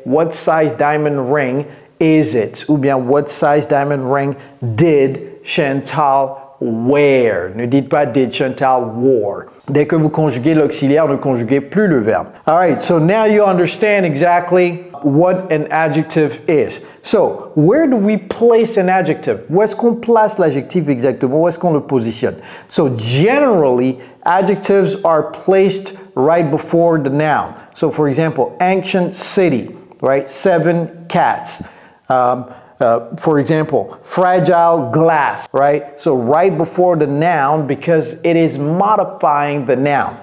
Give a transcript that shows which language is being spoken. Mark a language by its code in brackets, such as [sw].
[en] What size diamond ring is it? [fr] Ou bien [en] what size diamond ring did Chantal where. [fr] Ne dites pas [en] did Chantal wore. [fr] Dès que vous conjuguez l'auxiliaire, ne conjuguez plus le verbe. [en] All right, so now you understand exactly what an adjective is. So, where do we place an adjective? [fr] Où est-ce qu'on place l'adjectif exactement? Où est-ce qu'on le positionne? [en] So, generally, adjectives are placed right before the noun. So, for example, ancient city, right? 7 cats. For example, fragile glass, right? So right before the noun because it is modifying the noun.